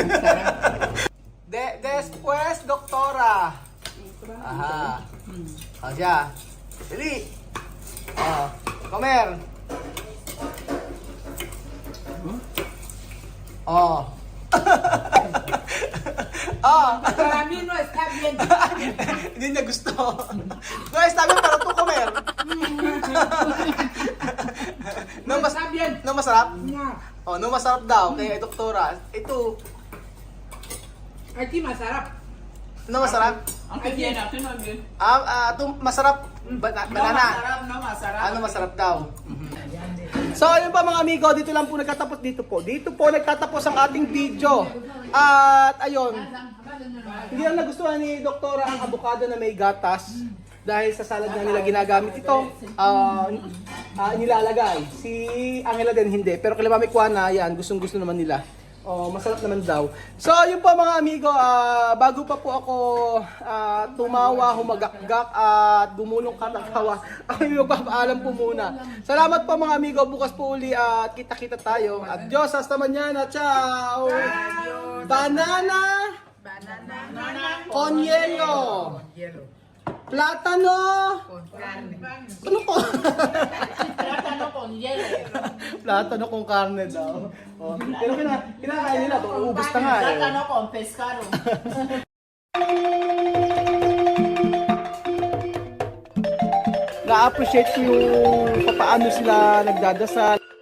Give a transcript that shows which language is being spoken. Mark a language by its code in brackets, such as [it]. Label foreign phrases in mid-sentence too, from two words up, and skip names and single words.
[es] Después, doctora. Ajá. O ya. Dili. Oh, comer. Oh. Oh. Para mí no está bien. [tl] Hindi niya gusto. [es] No, está bien, pero tú comer. No, Está bien. [tl] no masarap? [es] No. [tl] Oh, no masarap daw kay doktora. Ito, [es] Aquí masarap. [tl] no masarap? [es] Aquí bien, aquí no bien. [tl] Ito masarap. Banana. No masarap. Ano masarap daw? So ayun pa mga amigo, dito lang po nagtatapos dito po. Dito po nagtatapos ang ating video. At ayun, hindi lang nagustuhan ni doktora ang avocado na may gatas. Dahil sa salad na nila ginagamit ito, nilalagay. Si Angela din hindi. Pero kila Mami Kuana, yan, gustong-gusto naman nila. Oh, masarap naman daw. So, yun po mga amigo, bago pa po ako tumawa, humagakgak at gumulong katatawa, ako yung magpapaalam po muna. Salamat po mga amigo, bukas po uli at kita-kita tayo. At Diyos, [es] hasta mañana, ciao! Banana! Con hielo! Plátano! [tl] Ano po? [es] Plátano con hielo. [tl] Plátano kung karne daw. Oh. Pero kinakain nila, ubus na nga eh. [es] Plátano con pescado. [tl] Na-appreciate ko yung paano sila nagdadasal.